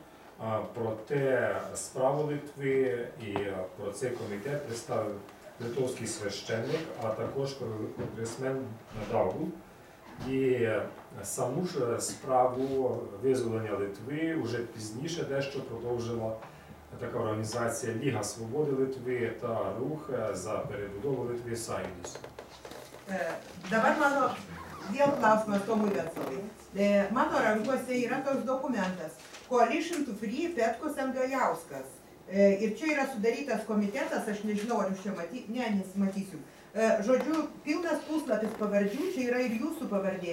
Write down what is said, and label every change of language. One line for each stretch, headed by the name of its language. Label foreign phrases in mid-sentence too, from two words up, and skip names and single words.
Ukrainian: Проте справу Литви і про цей комітет представив литовський священник, а також конгресмен Даугу. І саму ж справу визволення Литви вже пізніше дещо продовжила така організація Ліга Свободи Литви та рух за перебудову Литви Sąjūdis.
Lithuanian: Dabar mano vėl klausimas Tomui Venclovai. Mano rankose yra toks dokumentas
English: Coalition to Free Petkus and Gajauskas.
Lithuanian: Ir čia yra sudarytas komitetas, aš nežinau, ar jūs čia matysite, nesimatysiu. Žodžiu, pilnas puslapis pavardžių, čia yra ir jūsų pavardė.